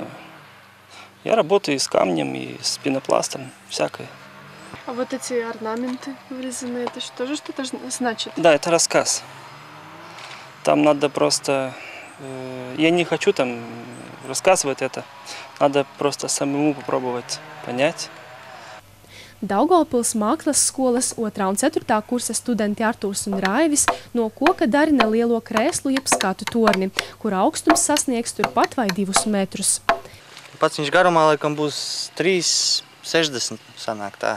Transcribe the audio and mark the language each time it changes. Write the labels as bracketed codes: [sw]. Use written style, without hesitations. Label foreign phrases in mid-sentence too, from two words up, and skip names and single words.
[ru] Я работаю и с камнем, и с пенопластом, всякое. А вот эти орнаменты вырезанные, это тоже что-то значит? Да, это рассказ. Там надо просто... Я не хочу там рассказывать это. Надо просто самому попробовать понять. [lv] Daugavpils mākslas skolas 2. un 4. kursa studenti Artūrs un Raivis no koka darina lielo krēslu jeb skatu torni, kur augstums sasniegs turpat vai 2 metrus. Pats viņš garumā laikam būs 3,60 sanāk tā.